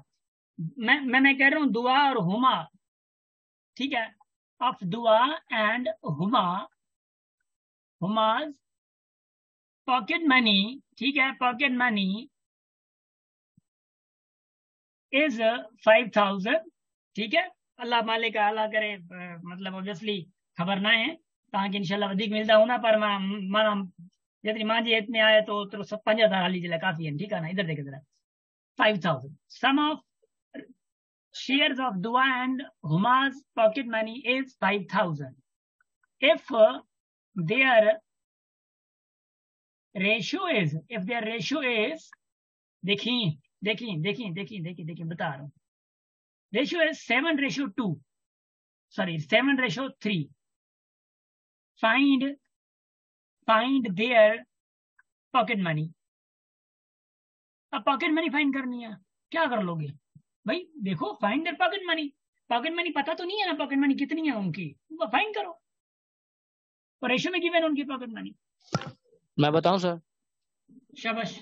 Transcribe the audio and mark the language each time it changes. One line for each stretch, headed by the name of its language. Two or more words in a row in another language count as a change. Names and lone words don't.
Hindi: मैं कह रहा हूँ दुआ और हुमा, ठीक है,
English: of Dua and Huma, Huma's pocket money,
Hindi: ठीक है,
English: pocket money is 5000,
Hindi: ठीक है।
Sindhi: अल्लाह मालिक अल्लाह करे, मतलब ऑब्वियसली खबर ना है तव्हांखे इंशाल्लाह वधीक मिलंदा हूंदा, पर माना जेतिरी मुंहिंजी हेत में आहे तो सब 5000 हाली जे लाइ काफ़ी आहिनि, ठीकु आहे ना।
Hindi: इधर देख इधर
English: 5000 sum of shares of Dua and Huma's pocket money is 5000. If their ratio is
Hindi: देखिए बता रहा हूँ,
English: रेशियो is 7:2, sorry 7:3. Find their pocket money.
Hindi: अब
English: pocket money
Hindi: फाइंड करनी है, क्या कर लोगे भाई? देखो
English: find their pocket money
Hindi: पता तो नहीं है ना,
English: pocket money
Hindi: कितनी है उनकी, फाइंड करो। और रेशियो में गिवन उनकी
English: pocket money.
Hindi: मैं बताऊं सर? शाबाश।